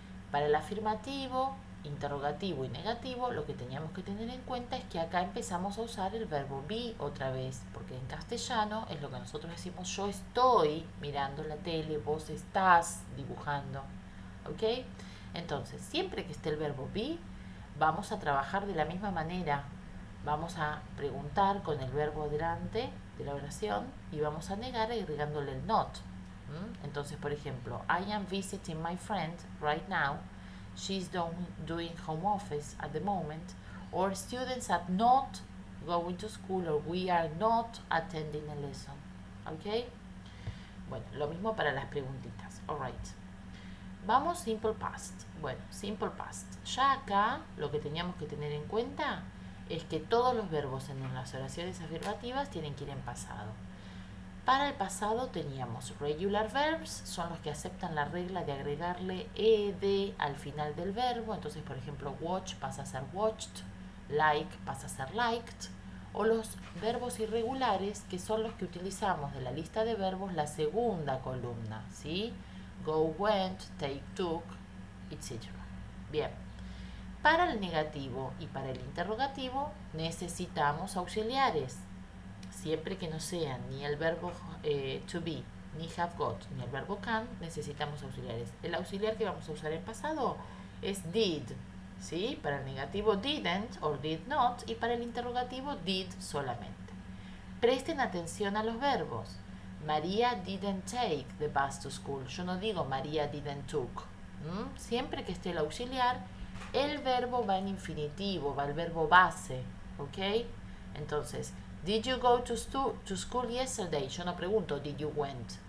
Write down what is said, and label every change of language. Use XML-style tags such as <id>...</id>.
<es>Para el afirmativo, interrogativo y negativo, lo que teníamos que tener en cuenta es que acá empezamos a usar el verbo be otra vez, porque en castellano es lo que nosotros decimos: yo estoy mirando la tele, vos estás dibujando, ¿ok? Entonces, siempre que esté el verbo be, vamos a trabajar de la misma manera. Vamos a preguntar con el verbo delante de la oración y vamos a negar agregándole el not. Entonces, por ejemplo,</es> <en>I am visiting my friend right now. She's doing home office at the moment. Or students are not going to school or we are not attending a lesson. ¿Ok?</en> <es>Bueno, lo mismo para las preguntitas.</es> <en>Alright.</en> <es>Vamos simple past. Bueno, simple past. Ya acá lo que teníamos que tener en cuenta es que todos los verbos en las oraciones afirmativas tienen que ir en pasado. Para el pasado teníamos regular verbs, son los que aceptan la regla de agregarle ed al final del verbo. Entonces, por ejemplo, watch pasa a ser watched, like pasa a ser liked. O los verbos irregulares, que son los que utilizamos de la lista de verbos la segunda columna, ¿sí?</es> <en>Go, went, take, took, etc.</en> <es>Bien. Para el negativo y para el interrogativo necesitamos auxiliares. Siempre que no sean ni el verbo to be, ni have got, ni el verbo can, necesitamos auxiliares. El auxiliar que vamos a usar en pasado es did, ¿sí? Para el negativo didn't or did not y para el interrogativo did solamente. Presten atención a los verbos.</es> <en>María didn't take the bus to school.</en> <es>Yo no digo</es> <en>María didn't took.</en> <es>Siempre que esté el auxiliar, el verbo va en infinitivo, va el verbo base, ¿ok? Entonces,</es> <en>did you go to school yesterday?</en> <es>Yo no pregunto,</es> <en>did you went?</en>